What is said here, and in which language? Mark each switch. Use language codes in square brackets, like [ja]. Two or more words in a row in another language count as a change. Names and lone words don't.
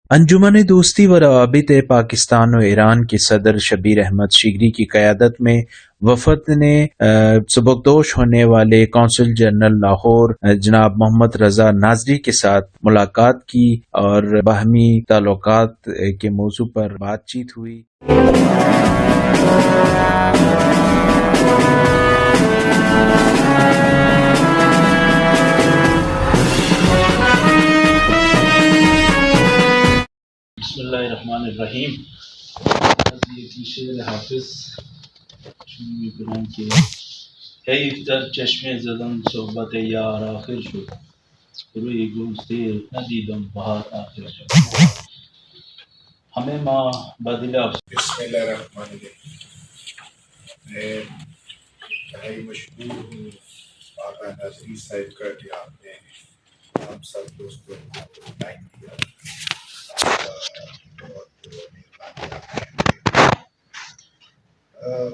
[ur] انجمن دوستی و روابط پاکستان و ایران کے صدر شبیر احمد شیگری کی قیادت میں وفد نے سبکدوش ہونے والے قونصل جنرل لاہور جناب محمد رضا ناظری کے ساتھ ملاقات کی اور باہمی تعلقات کے موضوع پر بات چیت ہوئی۔ [ar] بسم اللہ الرحمن الرحیم۔ [fa] از یکی شعر حافظ شروع میکنم که حیف در چشم زدن صحبت یار آخر شد، روی گل سیر ندیدم بهار آخر شد. همه ما با دل [ar] بسم اللہ الرحمن الرحیم۔ [ur] میں بڑی مشہور ہوں آقا ناظری صاحب کا کہ آپ نے ہم سب دوستوں کو ٹائم دیا، بہت مہربانی آپ کی۔